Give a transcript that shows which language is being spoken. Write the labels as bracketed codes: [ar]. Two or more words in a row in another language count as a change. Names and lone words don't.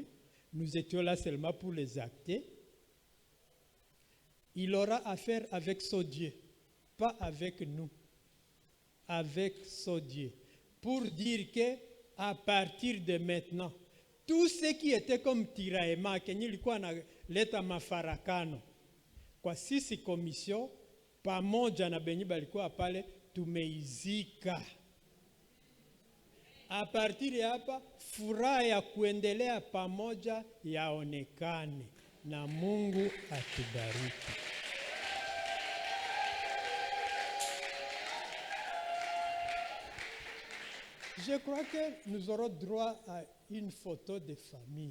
[fr] Nous étions là seulement pour les acter. Il aura affaire avec son Dieu, pas avec nous. Avec son Dieu. Pour dire que à partir de maintenant, tout ce qui était comme tiraillement, [sw] kenye ilikuwa na leta mafarakano kwa sisi komisio pamoja na benye balikuwa pale tumeizika. [fr] A partir [sw] ya hapa furaha ya kuendelea pamoja yaonekane na Mungu atubariki. [fr] Je crois que nous aurons droit à une photo de famille.